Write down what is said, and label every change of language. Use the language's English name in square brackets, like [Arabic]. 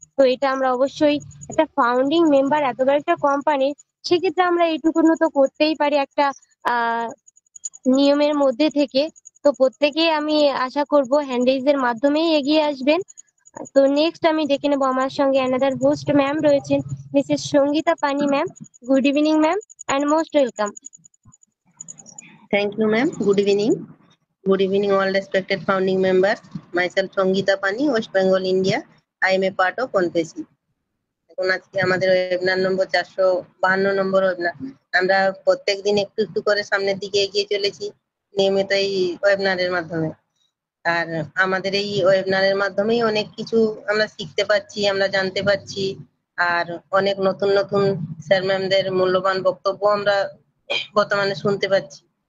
[Bangla] তো এটা আমরা অবশ্যই একটা ফাউন্ডিং মেম্বার এত বড় একটা কোম্পানির, সেক্ষেত্রে আমরা এইটুকুনো তো করতেই পারি একটা নিয়মের মধ্যে থেকে। তো প্রত্যেকেই আমি আশা করব হ্যান্ড এর মাধ্যমেই এগিয়ে আসবেন। তো নেক্সট আমি ডেকে নেবো আমার সঙ্গে অ্যানাদার হোস্ট ম্যাম রয়েছেন, মিসেস সঙ্গীতা পানি ma'am. [English] Good evening ma'am and most welcome. Thank you, ma'am. Good evening. Good evening, all respected founding members. Myself, Sangita Pani, West Bengal, India. I am a part of ONPESI. [Bangla] এখন আজকে আমাদের webinar নম্বর 452 নম্বর webinar. আমরা প্রত্যেকদিন একটু একটু করে সামনের দিকে এগিয়ে চলেছি নিয়মিত এই ওয়েবিনারের মাধ্যমে। আর আমাদের এই ওয়েবিনারের মাধ্যমেই অনেক কিছু আমরা শিখতে পারছি, আমরা জানতে পারছি, আর অনেক নতুন নতুন স্যার ম্যামদের মূল্যবান বক্তব্য আমরা বর্তমানে শুনতে পাচ্ছি।